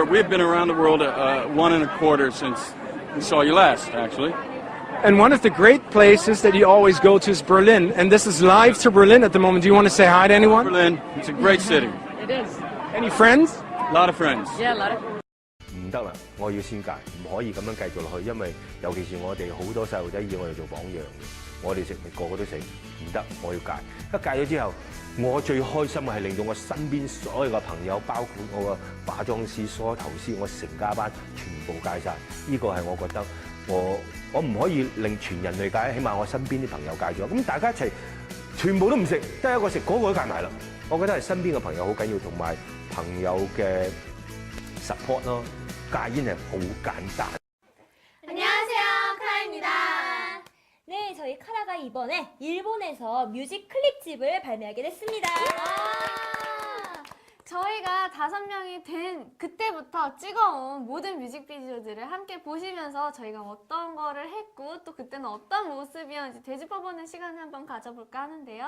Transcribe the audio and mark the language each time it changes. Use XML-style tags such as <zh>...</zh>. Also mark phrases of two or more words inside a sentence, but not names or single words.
<en>We've been around the world 1.25 since we saw you last, actually. And one of the great places that you always go to is Berlin. And this is live to Berlin at the moment. Do you want to say hi to anyone? Berlin. It's a great city. It is. Any friends? A lot of friends. Yeah, a lot of.</en> <yue>唔得啦，我要先戒，唔可以咁樣繼續落去，因為尤其是我哋好多細路仔以我哋做榜樣嘅，我哋食個個都食，唔得，我要戒。一戒咗之後，我最開心嘅係令到我身邊所有嘅朋友，包括我嘅化妝師、梳頭師，我成家班全部戒晒。呢個係我覺得我唔可以令全人類戒，起碼我身邊啲朋友戒咗。咁大家一齊全部都唔食，得一個食，嗰個都戒埋啦。我覺得係身邊嘅朋友好緊要，同埋朋友嘅 support 咯。戒煙係好簡單。</yue> <ko>안녕하세요, 카라입니다. 네, 저희 카라가 이번에 일본에서 뮤직 클립집을 발매하게 됐습니다. 저희가 5명이 된 그때부터 찍어온 모든 뮤직비디오들을 함께 보시면서 저희가 어떤 거를 했고 또 그때는 어떤 모습이었는지 되짚어보는 시간을 한번 가져볼까 하는데요.</ko>